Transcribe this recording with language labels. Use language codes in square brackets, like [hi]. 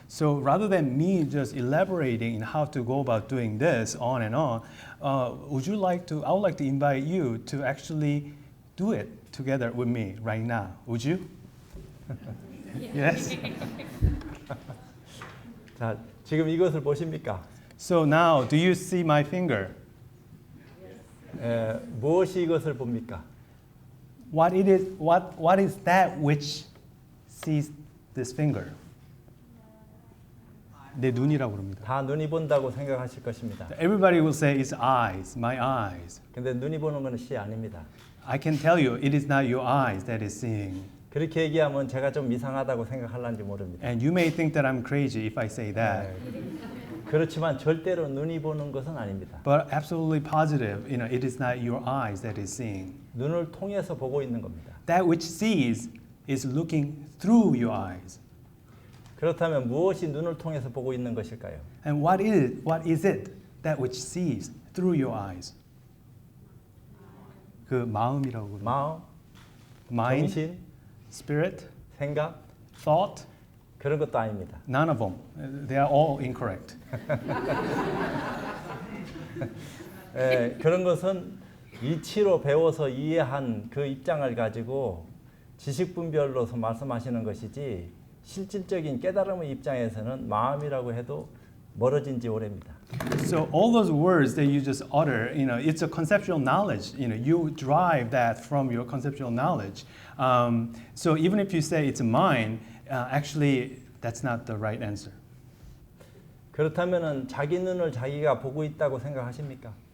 [en] So rather than me just elaborating in how to go about doing this on and on, I would like to invite you to actually do it together with me right now. Would you? Yes. [ko] 자, 지금 이것을 보십니까? [en] So now, do you see my finger? [ko] 무엇이 이것을 봅니까? [en] What is that which sees this finger? [ko] 내 눈이라고 그럽니다. 다 눈이 본다고 생각하실 것입니다. [en] Everybody will say it's eyes, my eyes. [ko] 근데 눈이 보는 것은 시 아닙니다. [en] I can tell you, it is not your eyes that is seeing. [ko] 그렇게 얘기하면 제가 좀 이상하다고 생각할런지 모릅니다. [en] And you may think that I'm crazy if I say that. [ko] 그렇지만 절대로 눈이 보는 것은 아닙니다. [en] But absolutely positive, it is not your eyes that is seeing. [ko] 눈을 통해서 보고 있는 겁니다. [en] That which sees is looking through your eyes. [ko] 그렇다면 무엇이 눈을 통해서 보고 있는 것일까요? [en] And what is it that which sees through your eyes? [ko] 그 마음이라고 그러죠. 마음, [en] Mind, [ko] 정신, [en] spirit, [ko] 생각 [en] thought, [ko] 그런 것도 아닙니다. [en] none of them. They are all incorrect. [ko] 그런 것은 이치로 배워서 이해한 그 입장을 가지고 지식 분별로서 말씀하시는 것이지 실질적인 깨달음의 입장에서는 마음이라고 해도 멀어진 지 오래입니다. [en] So all those words that you just utter, it's a conceptual knowledge. You derive that from your conceptual knowledge. So even if you say it's mine, actually that's not the right answer. [ko] 그렇다면은 자기 눈을 자기가 보고 있다고 생각하십니까?